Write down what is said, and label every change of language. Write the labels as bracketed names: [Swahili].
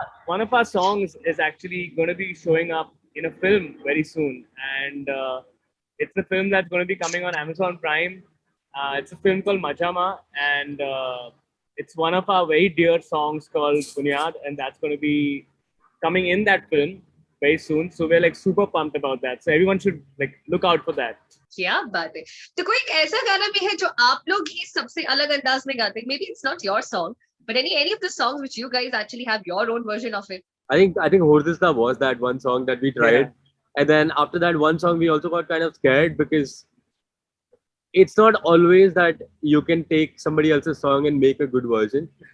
[English] One of our songs is actually going to be showing up in a film very soon, and it's a film that's going to be coming on Amazon Prime. It's a film called Majama, and it's one of our very dear songs called Bunyad, and that's going to be coming in that film very soon. So we're like super pumped about that. So everyone should like look out for that. [Hindi] क्या बात है. तो कोई एक ऐसा गाना भी है जो आप लोग ही सबसे अलग अंदाज में गाते हैं? [English] Maybe it's not your song, but any of the songs which you guys actually have your own version of it. I think Hordasta was that one song that we tried. Yeah. And then after that one song, we also got kind of scared because it's not always that you can take somebody else's song and make a good version.